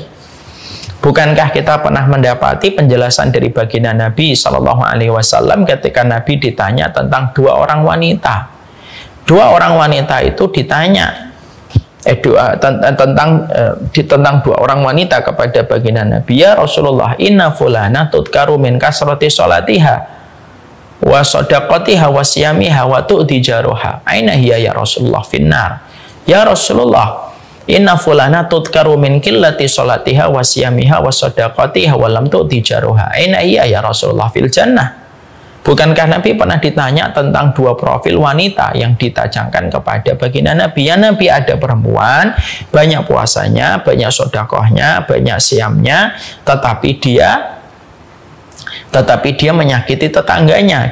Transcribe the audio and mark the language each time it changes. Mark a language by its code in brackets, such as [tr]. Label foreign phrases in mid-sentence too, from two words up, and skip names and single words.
[id] Bukankah kita pernah mendapati penjelasan dari baginda Nabi [ar] صلى الله عليه وسلم [id] ketika Nabi ditanya tentang dua orang wanita? Dua orang wanita itu ditanya tentang dua orang wanita kepada baginda Nabi, [ar] يا رسول الله, إن فلانة تذكر من كثرة صلاتها وصدقتها وصيامها وتؤذي جارها أين هي يا رسول الله في النار. يا رسول الله إن فلانة تذكر من قلة صلاتها وصيامها وصدقتها ولم تؤذ جارها أين هي يا رسول الله في الجنة. [id] Bukankah Nabi pernah ditanya tentang dua profil wanita yang ditajangkan kepada baginda Nabi? Ya Nabi, ada perempuan, banyak puasanya, banyak sodakohnya, banyak siamnya, tetapi dia menyakiti tetangganya.